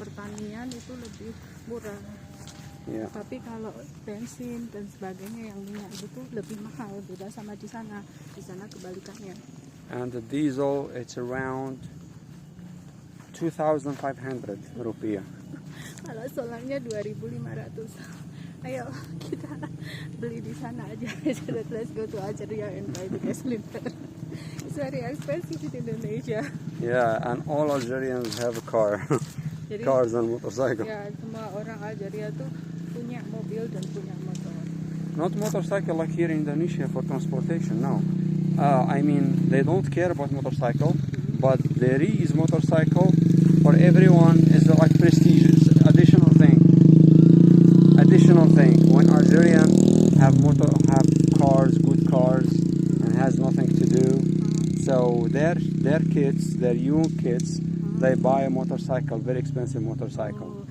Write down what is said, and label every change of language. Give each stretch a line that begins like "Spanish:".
Indonesian: pertanian itu lebih murah.
English: Yeah.
Indonesian: Tapi kalau bensin dan sebagainya yang minyak itu lebih mahal, beda sama di sana. Di sana kebalikannya.
English: And the diesel, it's around 2,500 rupiah.
Indonesian: Kalau solarnya 2.500. Ayo kita beli di sana aja.
English: Let's go to Algeria and buy the gasoline. It's very expensive in Indonesia. Yeah, and all Algerians have a car,
Indonesian: Jadi
English: cars and motorcycle.
Indonesian: ya semua orang Algeria tuh punya mobil dan punya motor.
English: Not motorcycle like here in Indonesia for transportation, no. I mean, they don't care about motorcycle, but there is motorcycle for everyone is like prestigious, additional thing. Additional thing. When Algerian have cars, good cars, and has nothing to do, so their kids, their young kids, they buy a motorcycle, very expensive motorcycle.